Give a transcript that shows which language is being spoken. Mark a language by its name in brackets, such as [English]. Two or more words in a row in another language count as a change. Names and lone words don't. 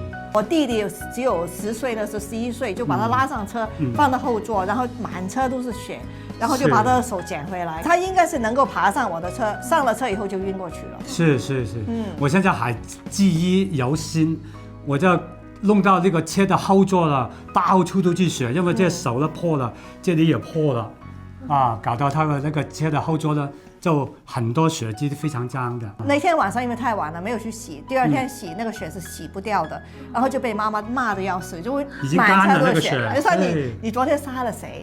[Chinese] 我弟弟只有10歲，那時候11歲，就把他拉上車，放到後座，然後滿車都是血，然後就把他的手撿回來。他應該是能夠爬上我的車，上了車以後就暈過去了。是，我現在還記憶猶新，我就弄到這個車的後座了，到處都是血，因為這手呢破了，這裡也破了，搞到他的那個車的後座呢。就很多血跡非常髒的。那天晚上因為太晚了，沒有去洗，第二天洗那個血是洗不掉的，然後就被媽媽罵得要死，就會滿車都是血。就說你昨天殺了誰？